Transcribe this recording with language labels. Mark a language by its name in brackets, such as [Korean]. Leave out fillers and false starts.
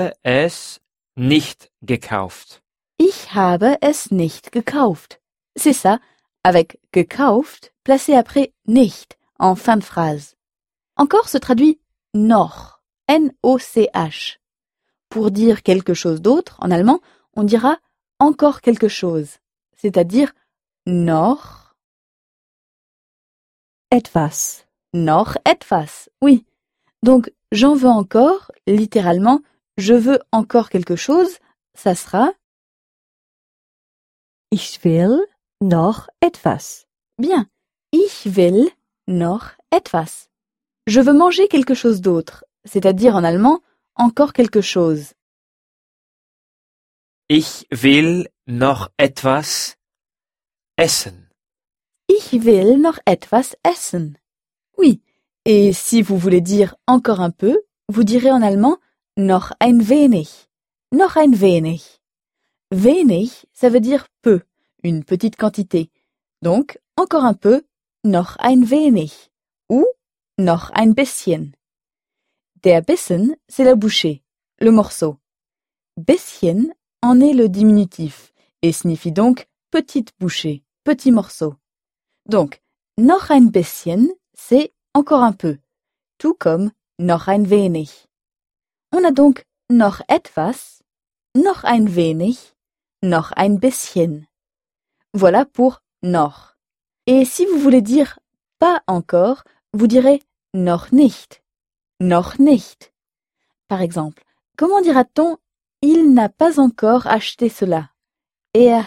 [German] Ich habe es nicht gekauft. Ich habe es nicht gekauft. [French] C'est ça, avec gekauft placé après nicht en fin de phrase. Encore se traduit noch, N-O-C-H. Pour dire quelque chose d'autre, en allemand, on dira encore quelque chose, c'est-à-dire noch [German] etwas. Noch etwas, oui. [French] Donc, j'en veux encore, littéralement, je veux encore quelque chose, ça sera [German] Ich will noch etwas. Bien, ich will noch etwas. [French] Je veux manger quelque chose d'autre, c'est-à-dire en allemand, encore quelque chose. [German] Ich will noch etwas essen. Ich will noch etwas essen. [French] Oui, et si vous voulez dire encore un peu, vous direz en allemand [German] noch ein wenig. Noch ein wenig. [French] Wenig, ça veut dire peu, une petite quantité. Donc, encore un peu, [German] noch ein wenig. [French] Ou [German] noch ein bisschen. [French] Der Bissen, c'est la bouchée, le morceau. Bisschen en est le diminutif et signifie donc petite bouchée, petit morceau. Donc, [German] noch ein bisschen, [French] c'est encore un peu, tout comme [German] noch ein wenig. [French] On a donc [German] noch etwas, noch ein wenig, noch ein bisschen. [French] Voilà pour noch. Et si vous voulez dire pas encore, vous direz [German] noch nicht. Noch nicht. [French] Par exemple, comment dira-t-on « il n'a pas encore acheté cela » ?